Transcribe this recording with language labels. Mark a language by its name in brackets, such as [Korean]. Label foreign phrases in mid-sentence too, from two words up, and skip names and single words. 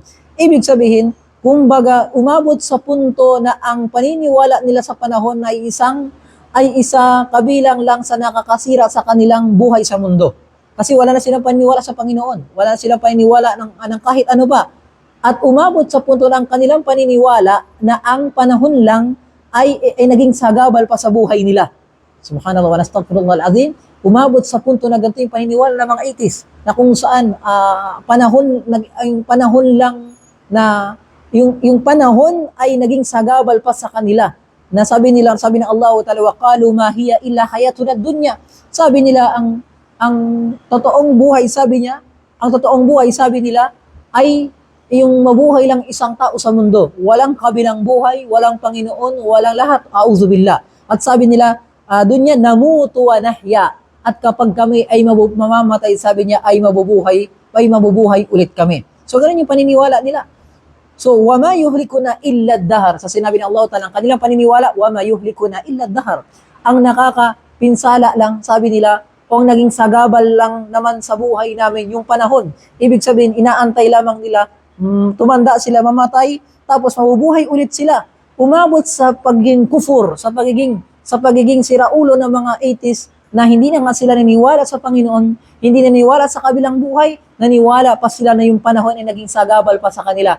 [Filipino] Ibig sabihin, kumbaga, umabot sa punto na ang paniniwala nila sa panahon ay isa kabilang lang sa nakakasira sa kanilang buhay sa mundo. Kasi wala na silang paniniwala sa Panginoon. Wala na silang paniniwala ng kahit ano ba. At umabot sa punto ng kanilang paniniwala na ang panahon lang ay naging sagabal pa sa buhay nila. [Arabic] سبحان الله ونستغفر الله العظيم. [Filipino] Umabot sa punto na ganito yung paniniwala ng mga atheists na kung saan yung panahon ay naging sagabal pa sa kanila. Na sabi ng Allah Ta'ala, [Arabic] وقالوا ما هي إلا حياتنا الدنيا. [Filipino] Sabi nila ang totoong buhay sabi nila ay yung mabuhay lang isang tao sa mundo. Walang kabilang buhay, walang Panginoon, walang lahat. Auzubillah. At sabi nila, [Arabic] الدنيا نموت ونحيا. [Filipino] At kapag kami ay mamamatay, sabi niya, ay mabubuhay ulit kami. So, ganun yung paniniwala nila. So, [Arabic] وما يهلكنا إلا الدهر. [Filipino] Sa sinabi ng Allah Ta'ala, ang kanilang paniniwala, [Arabic] وما يهلكنا إلا الدهر. [Filipino] Ang nakakapinsala lang, sabi nila, kung naging sagabal lang naman sa buhay namin yung panahon. Ibig sabihin, inaantay lamang nila, tumanda sila, mamatay, tapos mabubuhay ulit sila. Umabot sa pagiging kufur, sa pagiging siraulo ng mga atheists na hindi na nga sila naniwala sa Panginoon, hindi naniwala sa kabilang buhay, naniwala pa sila na yung panahon ay naging sagabal pa sa kanila.